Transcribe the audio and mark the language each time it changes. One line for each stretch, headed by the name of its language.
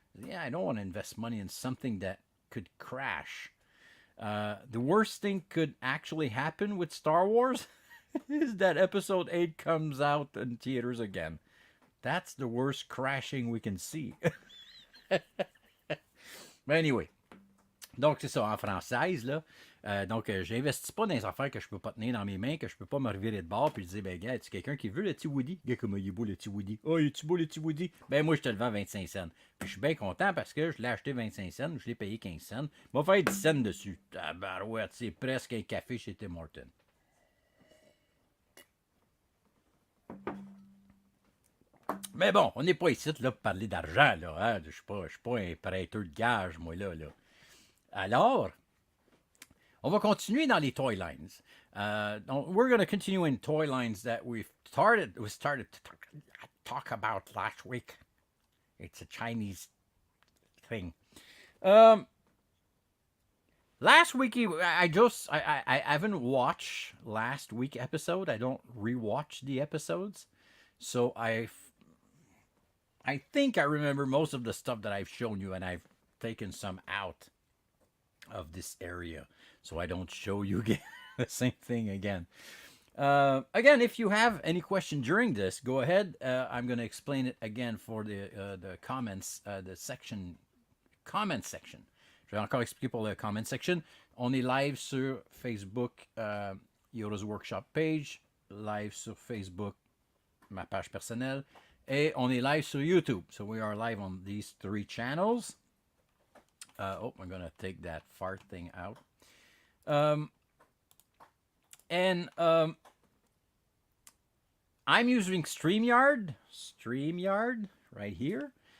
English: Yeah, I don't want to invest money in something that could crash. The worst thing could actually happen with Star Wars is that Episode 8 comes out in theaters again. That's the worst crashing we can see. But anyway,
French: donc c'est ça, en française, là. Donc, j'investis pas dans les affaires que je peux pas tenir dans mes mains, que je peux pas me revirer de bord puis dire, ben, gars, tu quelqu'un qui veut le petit Woody? Gars, comment il est beau le petit Woody? Oh, il est beau le petit Woody? Ben, moi, je te le vends 25 cents. Puis je suis bien content parce que je l'ai acheté 25 cents, je l'ai payé 15 cents. Il va faire 10 cents dessus. Tabarouette, c'est presque un café chez Tim Hortons. Mais bon, on n'est pas ici là, pour parler d'argent, là. Hein? Je suis pas un prêteur de gage, moi, là. Alors, on va continuer dans les toy lines.
English: Donc, we're going to continue in toy lines that we started to talk about last week. It's a Chinese thing. Um, Last week, I haven't watched last week episode. I don't rewatch the episodes, so I think I remember most of the stuff that I've shown you, and I've taken some out of this area so I don't show you again the same thing again. Again, if you have any question during this, go ahead. I'm going to explain it again for the comments, the section, comment section.
French: Je vais encore expliquer pour le comment section. On est live sur Facebook, Yoda's Workshop page, live sur Facebook, ma page personnelle, et on est live sur YouTube.
English: So we are live on these 3 channels. I'm going to take that fart thing out. And I'm using StreamYard right here.